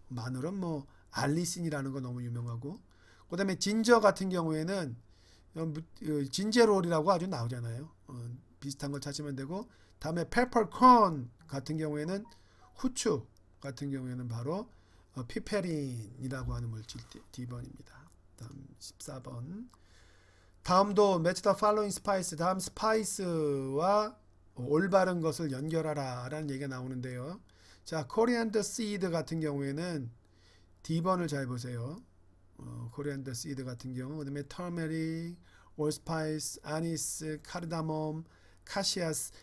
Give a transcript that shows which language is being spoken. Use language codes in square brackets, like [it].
[ko] 마늘은 뭐 알리신이라는 거 너무 유명하고 그 다음에 진저 같은 경우에는 진제롤이라고 아주 나오잖아요. 비슷한 걸 찾으면 되고 다음에 페퍼콘 같은 경우에는 후추 같은 경우에는 바로 피페린이라고 하는 물질 D번입니다. 다음 14번. 다음도 [en] match the following spice. [ko] 다음 스파이스와 올바른 것을 연결하라 라는 얘기가 나오는데요. 자, 코리안더 시드 같은 경우에는 D번을 잘 보세요. 코리안더 시드 같은 경우, 그 다음에 터메릭, 올스파이스, 아니스, 카르다몬, 카시아스.